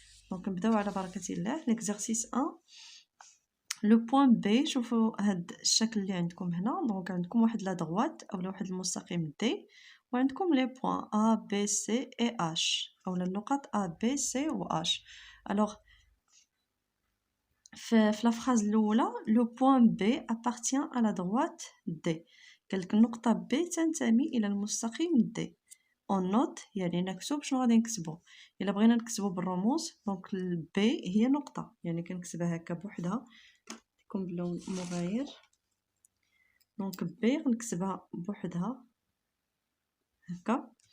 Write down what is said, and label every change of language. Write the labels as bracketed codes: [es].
[ar] دونك نبداو على بركه الله. [fr] l'exercice 1 [ar] لو بوين بي، شوفوا هاد الشكل اللي عندكم هنا. دونك عندكم واحد لا دروات اولا واحد المستقيم دي وعندكم لي بوين ا بي سي اي اش اولا النقط ا بي سي و اش. الوغ في la phrase الأولى [fr] le point B appartient à la droite D، [ar] قالك النقطة B تنتمي إلى المستقيم D. [fr] on note [ar] يعني نكتب شنو غادي نكتبو. إلا بغينا نكتبو بالرموز دونك B هي نقطة، يعني كنكتبها هكا بوحدها تكون بلون مغاير. دونك B غنكتبها بوحدها هكا.